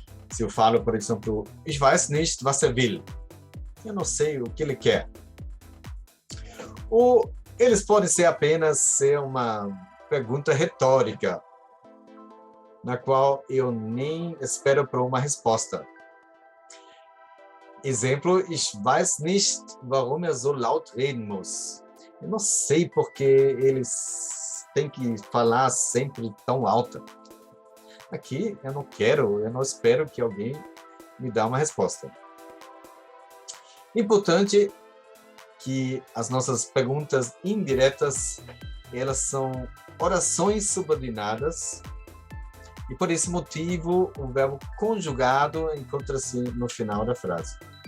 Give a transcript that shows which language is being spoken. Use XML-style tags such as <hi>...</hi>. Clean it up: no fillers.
<pt>Se eu falo, por exemplo,</pt> <de>Ich weiß nicht, was er will.</de> <pt>Eu não sei o que ele quer. Ou eles podem ser uma pergunta retórica, na qual eu nem espero por uma resposta. Exemplo:</pt> <de>Ich weiß nicht, warum er so laut reden muss.</de> <pt>Eu não sei porque eles têm que falar sempre tão alto. Aqui eu não espero que alguém me dê uma resposta. Importante que as nossas perguntas indiretas, elas são orações subordinadas e, por esse motivo, o verbo conjugado encontra-se no final da frase.</pt>